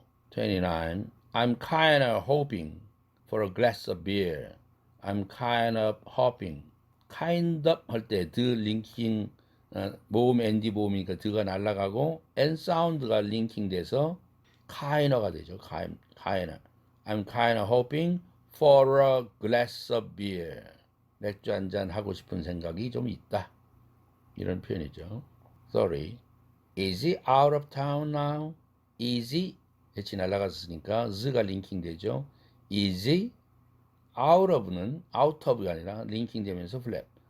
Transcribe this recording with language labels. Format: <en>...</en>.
<en>29. I'm kind of hoping for a glass of beer. I'm kind of hoping. kind of</en> <ko>할 때 드 링킹 모음 ND 모음이니까 드가 날아가고 N 사운드가 링킹 돼서 kind가 되죠.</ko> <en>kind. I'm kind of hoping for a glass of beer.</en> <ko>맥주 한잔 하고 싶은 생각이 좀 있다. 이런 표현이죠.</ko> <en>30. Is he out of town now? Is he?</en> <ko>H 날아갔으니까 z가 링킹 되죠.</ko> <en>Is he? out of</en> <ko>는 out of가 아니라 링킹 되면서 플랩.</ko>